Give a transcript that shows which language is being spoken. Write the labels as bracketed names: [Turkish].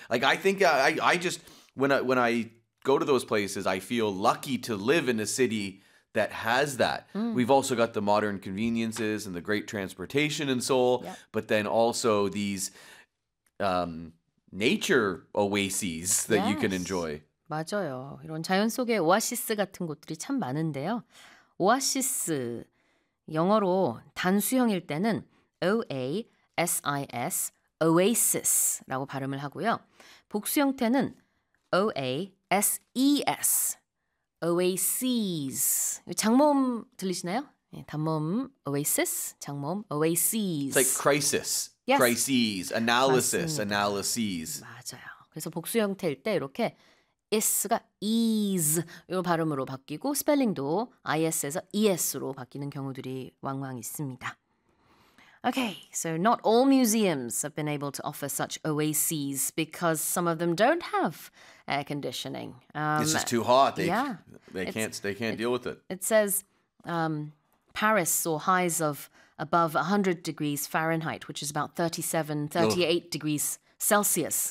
[English] Like I think I just when I go to those places, I feel lucky to live in a city that has that. Mm. We've also got the modern conveniences and the great transportation in Seoul, but then also these nature oases that you can enjoy. [Korean] 맞아요. 이런 자연 속에 오아시스 같은 곳들이 참 많은데요. 오아시스 영어로 단수형일 때는 O-A-S-I-S, oasis라고 발음을 하고요. 복수형태는 O-A-S-E-S, oases. 장모음 들리시나요? 네, 단모음 oasis, 장모음 oases. [English] It's like crisis, yes. crises, analysis, analyses. [Korean] 맞아요. 그래서 복수형태일 때 이렇게 S가 is 이 발음으로 바뀌고 스펠링도 is에서 es로 바뀌는 경우들이 왕왕 있습니다. [English] Okay, so not all museums have been able to offer such oases because some of them don't have air conditioning. This is too hot. They can't deal with it. It says Paris saw highs of above 100 degrees Fahrenheit, which is about 38 degrees Celsius.